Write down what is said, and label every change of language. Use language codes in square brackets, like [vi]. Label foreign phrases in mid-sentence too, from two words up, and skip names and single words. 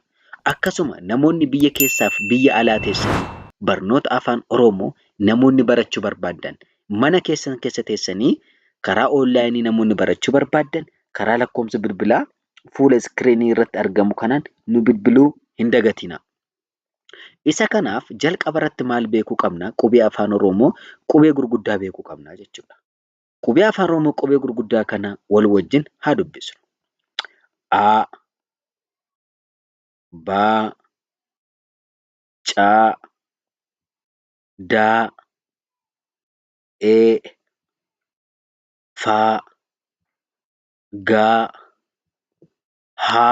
[om] Akkasuma namoonni biyya keessaa fi biyya alaa teessan barnoota afaan Oromoo namoonni barachuu barbaaddan mana keessan keessa teessanii karaa onlaayinii namoonni barachuu barbaaddan karaa lakkoofsa bilbilaa fuula iskiriinii irratti argamu kanaan nu bilbiluu hin dagatinaa. Isa kanaaf jalqaba irratti maal beekuu qabna? Qubee afaan Oromoo qubee gurguddaa beekuu qabna jechuudha. Qubee afaan Oromoo qubee gurguddaa kana wal wajjin haa dubbisnu. A, B, C, D, E, F, G, H,